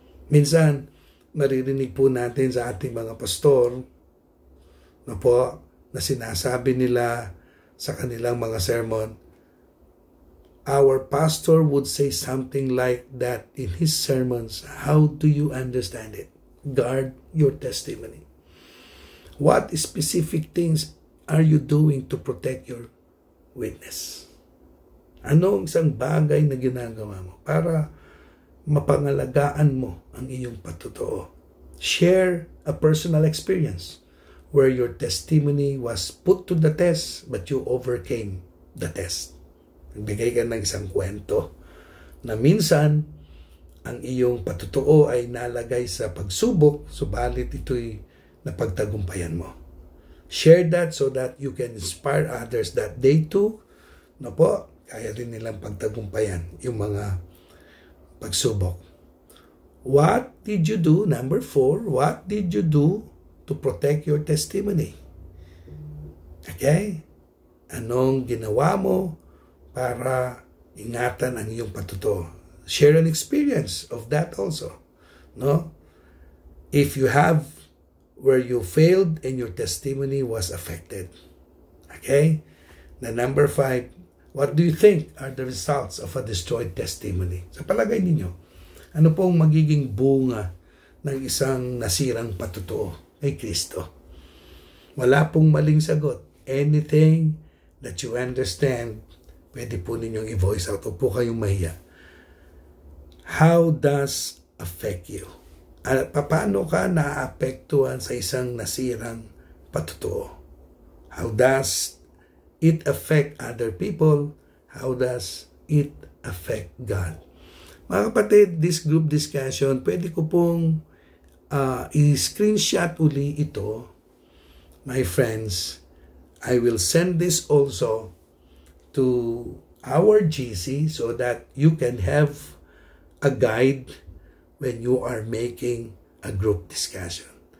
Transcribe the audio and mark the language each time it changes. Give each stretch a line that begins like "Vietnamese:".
Filipino: Minsan, maririnig po natin sa ating mga pastor na sinasabi nila sa kanilang mga sermon,
English: our pastor would say something like that in his sermons. How do you understand it? Guard your testimony. What specific things are you doing to protect your witness?
Filipino: Anong isang bagay na ginagawa mo para mapangalagaan mo ang iyong patutuo?
English: Share a personal experience where your testimony was put to the test but you overcame the test.
Filipino: Nagbigay ka ng isang kwento na minsan ang iyong patutuo ay nalagay sa pagsubok, subalit ito'y napagtagumpayan mo.
English: Share that so that you can inspire others that they too,
Filipino: kaya rin nilang pagtagumpayan yung mga pagsubok.
English: What did you do? Number 4, what did you do to protect your testimony? Okay?
Filipino: Anong ginawa mo para ingatan ang iyong patutuo?
English: Share an experience of that also. No? If you have where you failed and your testimony was affected. Okay? The number 5, what do you think are the results of a destroyed testimony?
Filipino: Sa palagay ninyo, ano pong magiging bunga ng isang nasirang patutuo kay Kristo? Wala pong maling sagot.
English: Anything that you understand,
Filipino: pwede po ninyong i-voice out. O po kayong mahiya.
English: How does affect you?
Filipino: Paano ka naaapektuhan sa isang nasirang patutuo?
English: How does it affect other people? How does it affect God? Mga kapatid, this group discussion,
Filipino: pwede ko pong i-screenshot uli ito.
English: My friends, I will send this also to our GC so that you can have a guide when you are making a group discussion.